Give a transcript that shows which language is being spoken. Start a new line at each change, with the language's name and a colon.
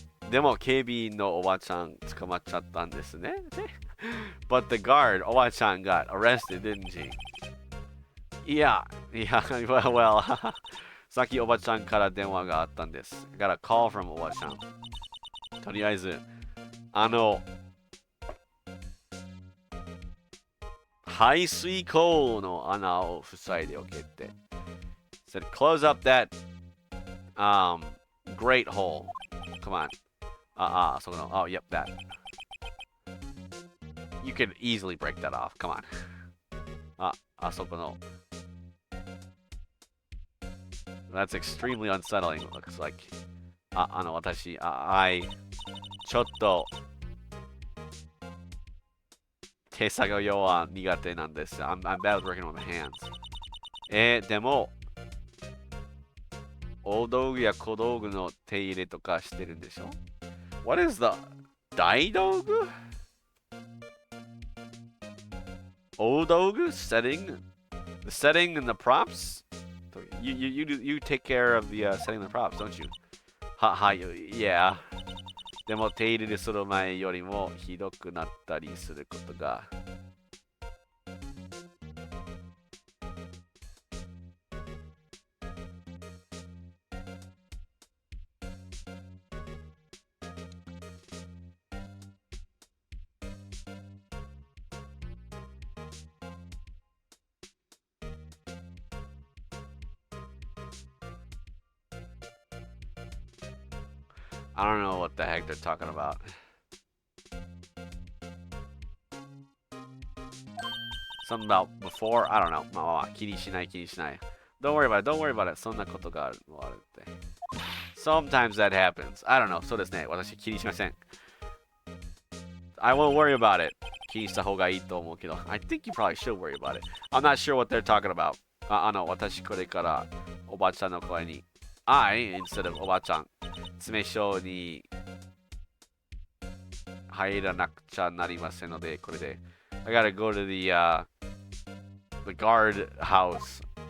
Japanese: でも警備員のおばちゃん捕まっちゃったんですね.
English: But the guard, おばちゃん got arrested, didn't she? Yeah, well,
Japanese: さっきおばちゃんから電話があったんです.
English: Got a call from おばちゃん.
Japanese: とりあえず、排水溝の穴を塞いでおけって.
English: Said close up that grate hole. Come on. So no. Oh, yep, that. You could easily break that off. Come on. So no. That's extremely unsettling. It looks like.
Japanese: 私、ちょっと手作業は苦手なんです.
English: I'm bad with working with my hands.
Japanese: でも大道具や小道具の手入れとかしてるんでしょ?
English: What is the 大道具? 大道具 setting? The setting and the props? You take care of the setting the props, don't you? Yeah.
Japanese: でも手入れする前よりもひどくなったりすることが.
English: I don't know what the heck they're talking about. Something about before? I don't know.
Japanese: まあ、気にしない.
English: Don't worry about it.
Japanese: そんなことがあるって.
English: Sometimes that happens. I don't know.
Japanese: そうですね。私気にしません.
English: I won't worry about it.
Japanese: 気にした方がいいと思うけど.
English: I think you probably should worry about it. I'm not sure what they're talking about.
Japanese: 私これからおばちゃんの声に I instead of おばちゃん詰所に入らなくちゃなりませんので、これで
English: I gotta go to the guard house.